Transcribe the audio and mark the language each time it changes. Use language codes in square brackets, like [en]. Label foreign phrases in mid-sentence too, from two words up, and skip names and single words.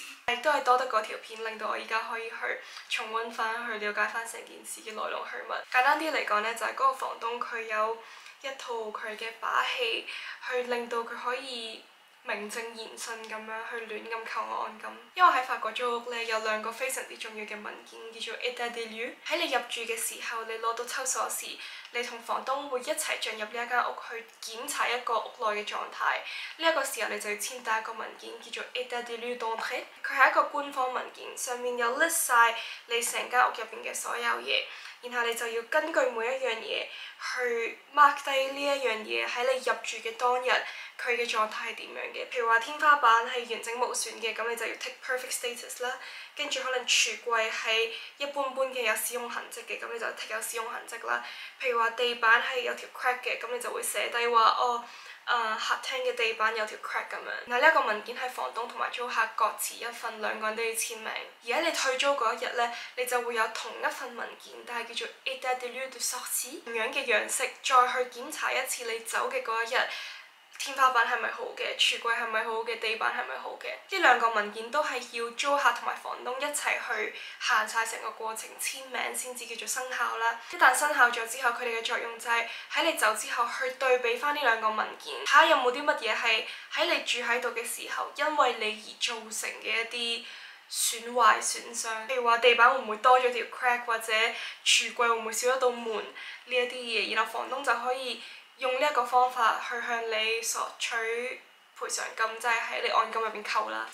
[yue] 亦都係多得嗰條片令到我而家可以去重溫翻，去了解翻成件事嘅來龍去脈。簡單啲嚟講呢，就係嗰個房東佢有一套佢嘅把戲，去令到佢可以名正言順咁樣去亂咁扣我按金。因為喺法國租屋呢，有2個非常之重要嘅文件，叫做 [fr] État des lieux。 [yue] 喺你入住嘅時候，你攞到抽鎖匙，你同房東會一齊進入呢一間屋去檢查一個屋內嘅狀態。呢一個時候你就要簽第一個文件，叫做 [fr] État des lieux d'entrée。 [yue] 佢係一個官方文件，上面有 list 晒你成間屋入邊嘅所有嘢。然後你就要根據每一樣嘢去 mark 低呢一樣嘢喺你入住嘅當日佢嘅狀態係點樣嘅。譬如話天花板係完整無損嘅，咁你就要 [en] take perfect status [yue] 啦。跟住可能櫥櫃係一般般嘅有使用痕跡嘅，咁你就 take 有使用痕跡啦。譬如話地板係有條 crack 嘅，咁你就會寫低話客廳嘅地板有條 crack 咁樣。然後呢一個文件係房東同埋租客各持一份，2個人都要簽名。而喺你退租嗰一日呢，你就會有同一份文件，但係叫做 [fr] État des lieux de sortie， [yue] 同樣嘅樣式，再去檢查一次你走嘅嗰一日。天花板係咪好嘅？櫥櫃係咪好嘅？地板係咪好嘅？呢2個文件都係要租客同埋房東一齊去行晒成個過程，簽名先至叫做生效啦。一旦生效咗之後，佢哋嘅作用就係喺你走之後去對比翻呢2個文件，睇下有冇啲乜嘢係喺你住喺度嘅時候，因為你而造成嘅一啲損壞損傷。譬如話地板會唔會多咗條 crack， 或者櫥櫃會唔會少咗道門呢一啲嘢，然後房東就可以用呢一個方法去向你索取賠償金，即係喺你按金入邊扣啦。